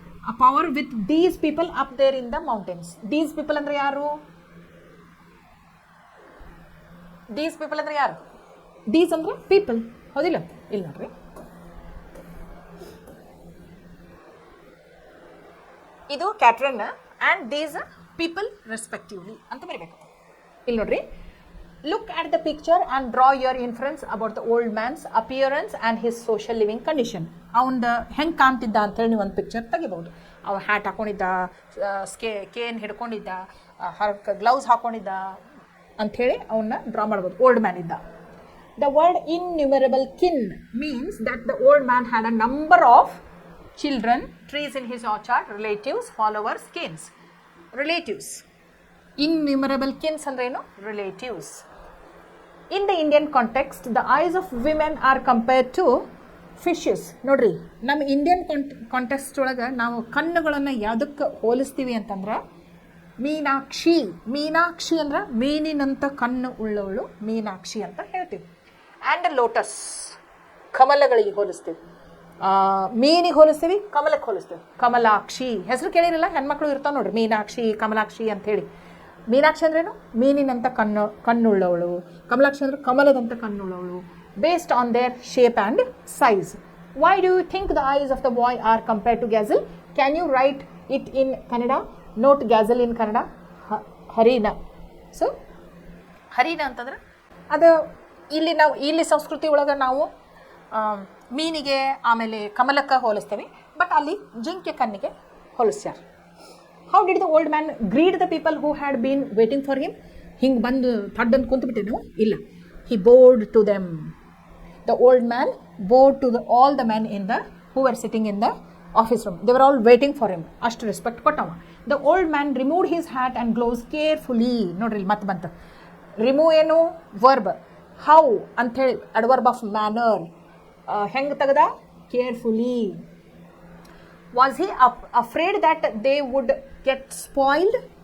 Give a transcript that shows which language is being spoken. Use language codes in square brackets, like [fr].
[en] a power with these people up there in the mountains. These people [kn] ಅಂದ್ರೆ ಯಾರು? [en] These people [kn] ಅಂದ್ರೆ ಯಾರು? These ಅಂದ್ರೆ people, ಹೌದಿಲ್ಲ? ಇಲ್ಲಿ ನೋಡ್ರಿ, ಇದು ಕ್ಯಾಟ್ರನ್ [en] and these people respectively [kn] ಅಂತ ಬರೀಬೇಕು. ಇಲ್ಲಿ ನೋಡ್ರಿ, [en] look at the picture and draw your inference about the old man's appearance and his social living condition. [kn] ಅವನದು ಹೆಂಗೆ ಕಾಣ್ತಿದ್ದ ಅಂತೇಳಿ ನೀವು ಒಂದು ಪಿಕ್ಚರ್ ತೆಗಿಬಹುದು. ಅವ ಹ್ಯಾಟ್ ಹಾಕೊಂಡಿದ್ದ, ಕೇನ್ ಹಿಡ್ಕೊಂಡಿದ್ದ, ಗ್ಲೌಸ್ ಹಾಕೊಂಡಿದ್ದ ಅಂಥೇಳಿ ಅವನ್ನ ಡ್ರಾ ಮಾಡ್ಬೋದು. ಓಲ್ಡ್ ಮ್ಯಾನ್ ಇದ್ದ. [en] The word innumerable kin means that the old man had a number of children, trees in his orchard, relatives, followers, kins. [kn] Relatives, ಇನ್ನ್ಯೂಮರಬಲ್ ಕಿನ್ಸ್ ಅಂದ್ರೆ ಏನು? Relatives. [en] In the Indian context, the eyes of women are compared to fishes. [kn] ನೋಡ್ರಿ, ನಮ್ಮ Indian context ಒಳಗೆ ನಾವು ಕಣ್ಣುಗಳನ್ನು ಯಾವುದಕ್ಕೆ ಹೋಲಿಸ್ತೀವಿ ಅಂತಂದ್ರೆ ಮೀನಾಕ್ಷಿ ಅಂದ್ರೆ ಮೀನಿನಂಥ ಕಣ್ಣು ಉಳ್ಳವಳು ಮೀನಾಕ್ಷಿ ಅಂತ ಹೇಳ್ತೀವಿ. [en] and lotus, [kn] ಕಮಲಗಳಿಗೆ ಹೋಲಿಸ್ತೀವಿ. ಮೀನಿಗೆ ಹೋಲಿಸ್ತೀವಿ, ಕಮಲಕ್ಕೆ ಹೋಲಿಸ್ತೀವಿ. ಕಮಲಾಕ್ಷಿ ಹೆಸರು ಕೇಳಿರಲ್ಲ, ಹೆಣ್ಮಕ್ಳು ಇರ್ತಾವೆ ನೋಡ್ರಿ, ಮೀನಾಕ್ಷಿ, ಕಮಲಾಕ್ಷಿ ಅಂಥೇಳಿ. ಮೀನಾಕ್ಷಿ ಅಂದ್ರೇನು? ಮೀನಿನಂಥ ಕಣ್ಣುಳ್ಳವಳು. ಕಮಲಾಕ್ಷಿ ಅಂದ್ರೆ ಕಮಲದಂಥ ಕಣ್ಣುಳ್ಳವಳು. [en] Based on their shape and size. Why do you think the eyes of the boy are compare to gazelle? Can you write it in Kannada? Not gazelle in Kannada. ಹರಿಣ. [kn] So ಹರಿಣ ಅಂತಂದ್ರೆ ಅದು ಇಲ್ಲಿ ಸಂಸ್ಕೃತಿ ಒಳಗೆ ನಾವು ಮೀನಿಗೆ ಆಮೇಲೆ ಕಮಲಕ್ಕೆ ಹೋಲಿಸ್ತೇವೆ, ಬಟ್ ಅಲ್ಲಿ ಜಿಂಕೆ ಕಣ್ಣಿಗೆ ಹೋಲಿಸ್ಯಾರ. [en] How did the old man greet the people who had been waiting for him? [kn] ಹಿಂಗೆ ಬಂದು ಥಡ್ಡನ್ನು ಕುಂತ್ಬಿಟ್ಟೇನು? ಇಲ್ಲ. [en] He bowed to them. The old man bowed to all the men who were sitting in the office room. They were all waiting for him. [kn] ಅಷ್ಟು respect ಕೊಟ್ಟವ. [en] The old man removed his hat and gloves carefully. [kn] ನೋಡ್ರಿ ಇಲ್ಲಿ ಮತ್ತೆ ಬಂತು. Remove ಏನು verb. How ಅಂಥೇಳಿ [en] Adverb of manner. [kn] ಹೆಂಗೆ ತೆಗ್ದ? Carefully. [en] Was he afraid that they would get spoiled?